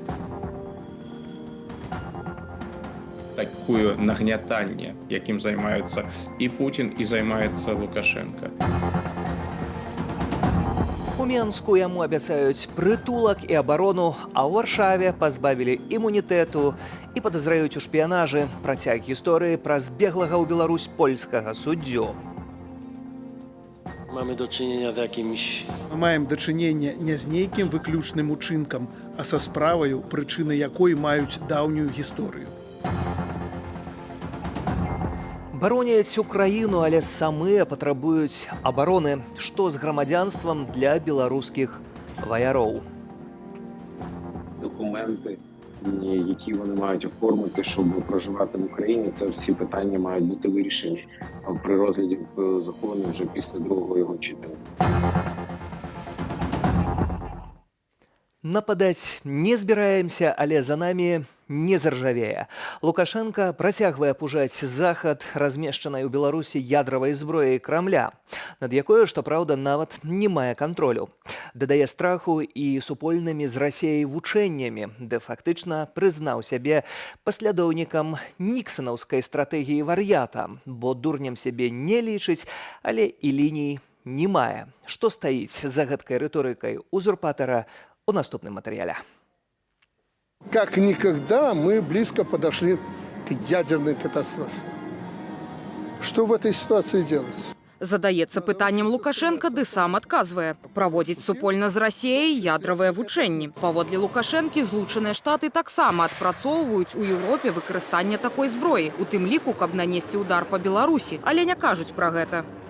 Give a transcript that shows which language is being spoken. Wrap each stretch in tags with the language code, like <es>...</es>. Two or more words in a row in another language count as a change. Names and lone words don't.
<be>Такое нагнятанне, якім займаюцца і Путін, і займаецца Лукашенко. У Менску яму абяцаюць прытулак і абарону, а ў Варшаве пазбавілі імунітэту і падазраюць у шпіянажы. Працяг гісторыі пра збеглага ў Беларусь польскага суддзю.</be> <pl>Mamy do czynienia z jakimś...</pl> <be>Мы маем дачыненне не з нейкім выключным учынкам, а са справаю, прычыны якой маюць даўнюю гісторыю. Бароняць Украіну, але самыя патрабуюць абароны. Што з грамадзянствам для беларускіх ваяроў?</be> <uk>Документи, які вони мають оформити, щоб проживати в Україні, це всі питання мають бути вирішені при розгляді закону вже після другого його читання.</uk> <be>Нападаць не збіраемся, але за намі не заржавее. Лукашенко працягвае пужаць захад размешчанай у Беларусі ядравай зброяй Крамля, над якой, што праўда, нават не мае кантролю. Дадае страху і супольнымі з Расіяй вучэннямі, де фактычна прызнаў сябе паслядоўнікам ніксанаўскай стратэгіі вар'ята, бо дурнем сябе не лічыць, але і ліній не мае. Што стаіць за гэткай рыторыкай узурпатара у наступным матэрыяле.</be> <ru>Как никогда мы близко подошли к ядерной катастрофе. Что в этой ситуации делать?</ru> <be>Задаецца пытаннем Лукашенко, ды сам адказвае. Праводзіць супольна з Расіяй ядравыя вучэнні. Паводле Лукашэнкі, Злучаныя Штаты таксама адпрацоўваюць у Еўропе выкарыстанне такой зброі, у тым ліку, каб нанесці удар па Беларусі, але не кажуць пра гэта.</be>